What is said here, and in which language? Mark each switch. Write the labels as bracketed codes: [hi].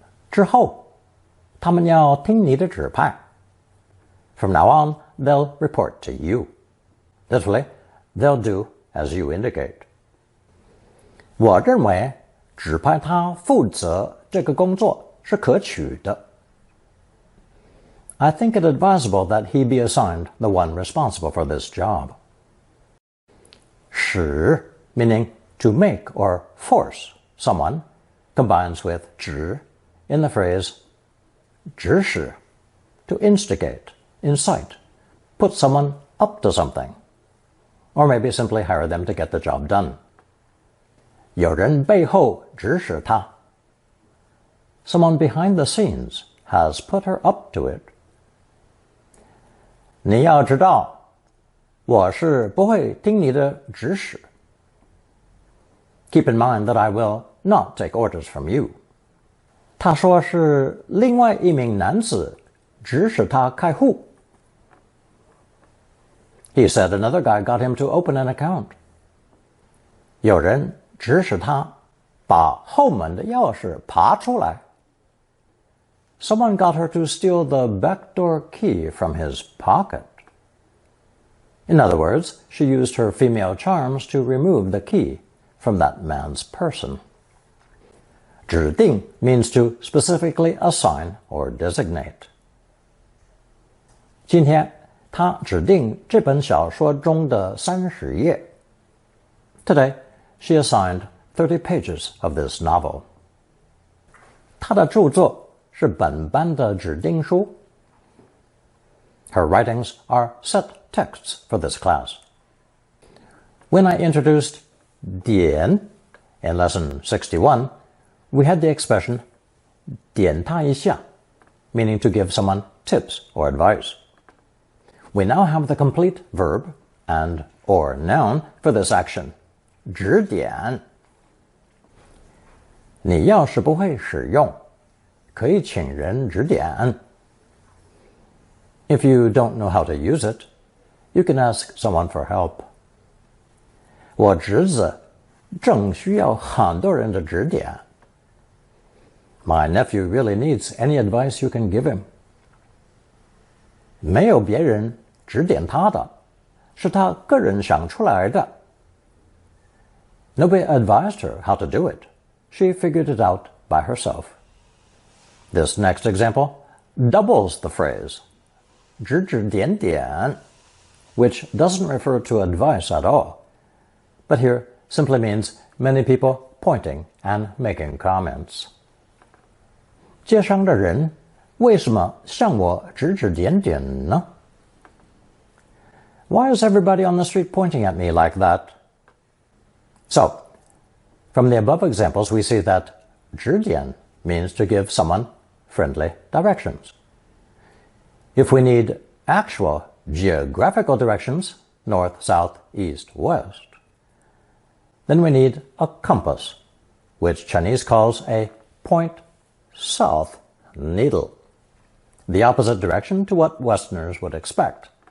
[zh] 之后，他们要听你的指派. [en] From now on, they'll report to you. Literally, they'll do as you indicate. [zh] 我认为指派他负责这个工作是可取的. [en] I think it advisable that he be assigned the one responsible for this job. 使 meaning to make or force someone combines with 指 in the phrase 指使 to instigate, incite, put someone up to something, or maybe simply hire them to get the job done. [zh] 有人背后指使他. [en] Someone behind the scenes has put her up to it. [zh] 你要知道，我是不会听你的指使. [en] Keep in mind that I will not take orders from you. [zh] 他说是另外一名男子指使他开户. [en] He said another guy got him to open an account. [zh] 有人指使他把后门的钥匙爬出来. [en] Someone got her to steal the back door key from his pocket. In other words, she used her female charms to remove the key from that man's person. 指定 means to specifically assign or designate. [zh] 今天她指定这本小说中的30页。 [en] Today, she assigned 30 pages of this novel. [zh] 她的著作是本班的指定书。 [en] Her writings are set texts for this class. When I introduced 点 in lesson 61, we had the expression [zh] 点他一下, [en] meaning to give someone tips or advice. We now have the complete verb and or noun for this action, 指点。 [zh] 你要是不会使用，可以请人指点。 [en] If you don't know how to use it, you can ask someone for help. [zh] 我侄子正需要很多人的指点。 [en] My nephew really needs any advice you can give him. [zh] 没有别人指点他的，是他个人想出来的。 [en] Nobody advised her how to do it. She figured it out by herself. This next example doubles the phrase, 指指点点, which doesn't refer to advice at all, but here simply means many people pointing and making comments. [zh] 街上的人为什么向我指指点点呢？ [en] Why is everybody on the street pointing at me like that? So, from the above examples, we see that 指点 means to give someone friendly directions. If we need actual geographical directions, north, south, east, west, then we need a compass, which Chinese calls a point south needle, the opposite direction to what Westerners would expect.